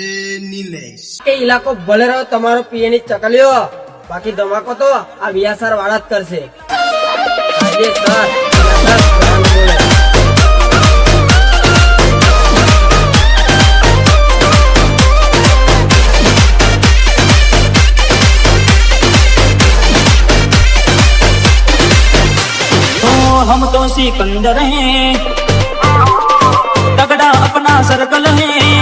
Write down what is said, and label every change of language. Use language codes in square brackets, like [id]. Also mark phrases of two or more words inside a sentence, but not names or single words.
[gu] નિલેશ કે ઇલાકો ભલે રહ્યો તમારો પીએની ચકલીઓ, બાકી ધમાકો તો આ વિયાસર વાળા જ કરશે. આજે સર [hi] हम तो सिकंदर हैं, तगड़ा अपना सर्कल है.